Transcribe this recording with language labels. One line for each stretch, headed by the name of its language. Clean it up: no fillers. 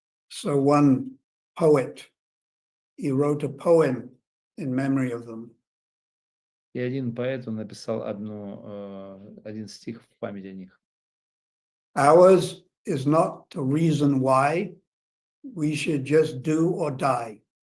English: So one poet, he wrote a poem in memory of them.
Russian: И один поэт, он написал один стих в память о них.
English: Ours is not to reason why, we should just do or die.